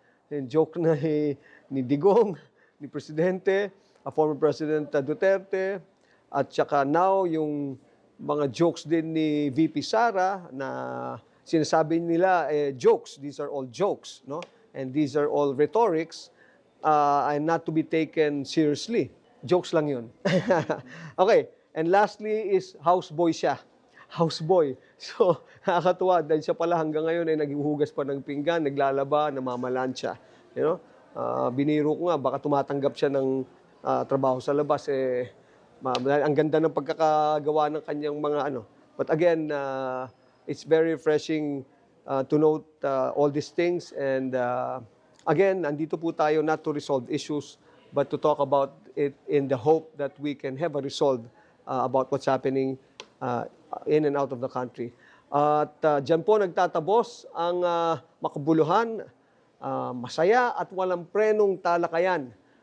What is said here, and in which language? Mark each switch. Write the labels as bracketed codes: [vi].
[tl] Yung joke na ni Digong, ni Presidente, former President Duterte, at saka now yung mga jokes din ni VP Sara na sinasabi nila jokes. [en] These are all jokes, no? And these are all rhetorics and not to be taken seriously. [tl] Jokes lang yun. [en] Okay, and lastly is houseboy siya. Houseboy. [tl] So, nakakatuwa dahil siya pala hanggang ngayon ay naghuhugas pa ng pinggan, naglalaba, namamalansya. [en] You know? [tl] Biniro ko nga, baka tumatanggap siya ng trabaho sa labas. Ang ganda ng pagkakagawa ng kanyang mga ano. [en] But again, it's very refreshing to note all these things. And again, [tl] nandito po tayo [en] not to resolve issues, but to talk about it in the hope that we can have a resolve about what's happening in and out of the country. [tl] At dyan po nagtatabos ang makabuluhan, masaya at walang prenong talakayan.